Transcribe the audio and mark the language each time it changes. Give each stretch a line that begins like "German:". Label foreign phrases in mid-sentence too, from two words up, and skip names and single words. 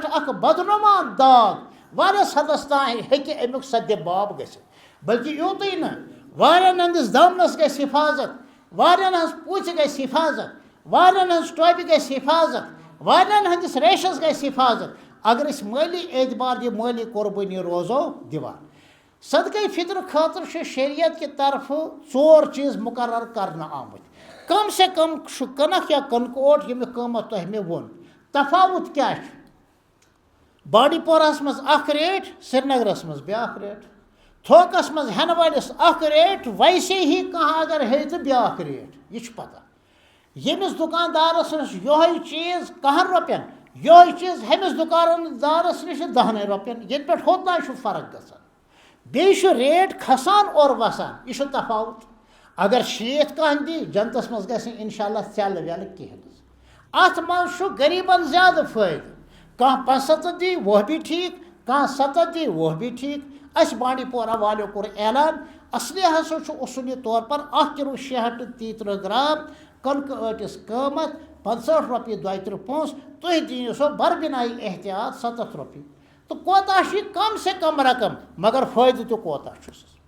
Kashmiri: اکھ بدنما داغ واریاہس حدس تام ہیٚکہِ امیُک سدِ باب گٔژھِتھ بلکہ یوٗتٕے نہٕ واریاہن ہٕنٛدِس دامنس گژھِ حفاظت واریاہن ہٕنٛز پوٗژِ گژھِ حفاظت واریاہن ہٕنٛز ٹوپہِ گژھِ حفاظت واریاہن ہٕنٛدِس ریشس گژھِ حفاظت اگر أسۍ مٲلی اعتبار یہِ مٲلی قۄربٲنی روزو دِوان صدقہ فطر خٲطرٕ چھُ شریعت کہِ طرفہٕ 4 چیٖز مُقرر کرنہٕ آمٕتۍ
Urdu: کم سے کم
Kashmiri: چھُ کٕنک یا کٕنکہٕ اوٹ ییٚمیُک قۭمتھ تۄہہِ مےٚ ووٚن تفاوت کیاہ چھُ بانڈی پورہس منٛز اکھ ریٹ سرینگرس منٛز بیاکھ ریٹ تھوکس منٛز ہٮ۪نہٕ وٲلِس اکھ ریٹ
Urdu: ویسے ہی
Kashmiri: کانٛہہ اگر ہیٚیہِ تہٕ بیاکھ ریٹ یہِ چھُ پتہ ییٚمِس دُکاندارس نِش یِہوے چیٖز 10 رۄپین یِہوے چیٖز ہُمِس دُکاندارس نِش 10 رۄپین ییٚتہِ پٮ۪ٹھ ہوٚتانۍ چھُ فرق گژھان بیٚیہِ چھُ ریٹ کھسان اور وسان یہِ چھُ تفاوت اگر 60 کانٛہہ دی جنتس منٛز گژھِ
Arabic: انشاء اللہ
Kashmiri: ژٮ۪لہٕ وٮ۪لہٕ کِہینۍ اتھ منٛز چھُ غریٖبن زیادٕ فٲیدٕ کانٛہہ 75 دی
Urdu: وہ بھی ٹھیٖک
Kashmiri: کانٛہہ 70 دی
Urdu: وہ بھی ٹھیٖک
Kashmiri: اسہِ بانڈی پورہ والیو کوٚر اعلان اصلی ہسا چھُ
Urdu: اصوٗلی طور پر
Kashmiri: 1 کِلوٗ 630 گرام کٕنکہٕ ٲٹِس قۭمتھ 65 رۄپیہِ 32 پونٛسہٕ تُہۍ دِیِو سۄ بربِنایی احتیاط 70 رۄپیہِ تہٕ کوتاہ چھُ یہِ
Urdu: کم سے کم
Kashmiri: رقم مگر فٲیدٕ تہِ کوتاہ چھُس